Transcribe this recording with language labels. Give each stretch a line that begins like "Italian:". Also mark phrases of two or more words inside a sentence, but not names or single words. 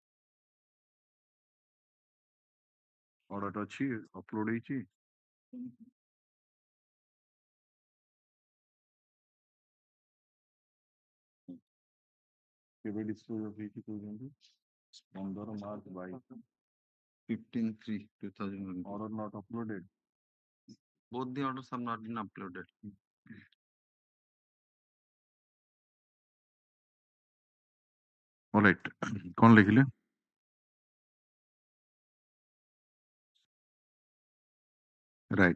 Odia: Order ଅଛି upload ହେଇଛି କେବେ
English: dispose of
Odia: ହେଇଛି କହୁଛନ୍ତି 15 March 22. 15/3/2020.
English: Order not uploaded. Both the orders have not been uploaded. All right.
Bhojpuri: कौन लिखले? Right.